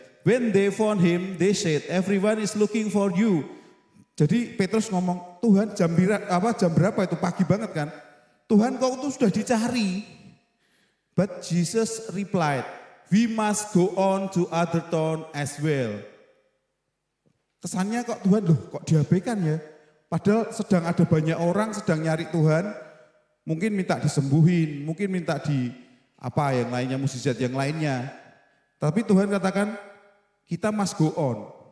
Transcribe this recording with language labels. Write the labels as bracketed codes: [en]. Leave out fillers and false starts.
[en] When they found him, they said, everyone is looking for you. [id] Jadi Petrus ngomong, Tuhan jam berapa itu? Pagi banget kan? Tuhan kau itu sudah dicari. [en] But Jesus replied, we must go on to other town as well. [id] Kesannya kok Tuhan kok diabaikan ya? Padahal sedang ada banyak orang sedang nyari Tuhan. Mungkin minta disembuhin, mungkin minta yang lainnya, mukjizat yang lainnya. Tapi Tuhan katakan, kita [en] must go on.